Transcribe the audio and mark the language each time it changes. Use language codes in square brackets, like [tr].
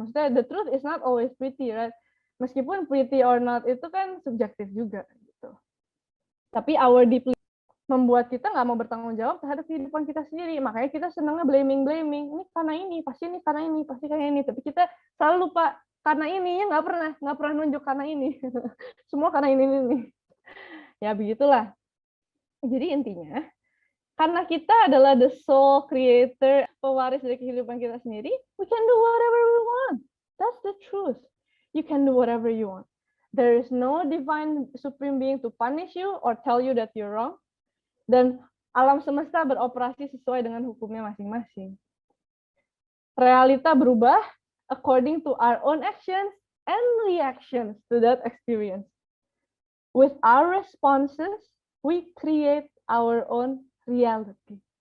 [id] Maksudnya [en] the truth is not always pretty, right? [id] Meskipun [en] pretty or not [id] itu kan subjektif juga gitu. Tapi [en] our deeply [id] membuat kita nggak mau bertanggung jawab terhadap kehidupan kita sendiri. Makanya kita senangnya blaming. Ini karena ini, pasti karena ini. Tapi kita selalu lupa karena ini, ya nggak pernah nunjuk karena ini. Semua karena ini. Ya begitulah. Jadi intinya, karena kita adalah [en] the soul creator, [id] pewaris dari kehidupan kita sendiri, [en] we can do whatever we want. That's the truth. You can do whatever you want. There is no divine supreme being to punish you or tell you that you're wrong. [id] Dan alam semesta beroperasi sesuai dengan hukumnya masing-masing. Realita berubah [en] according to our own actions and reactions to that experience. With our responses, we create our own reality.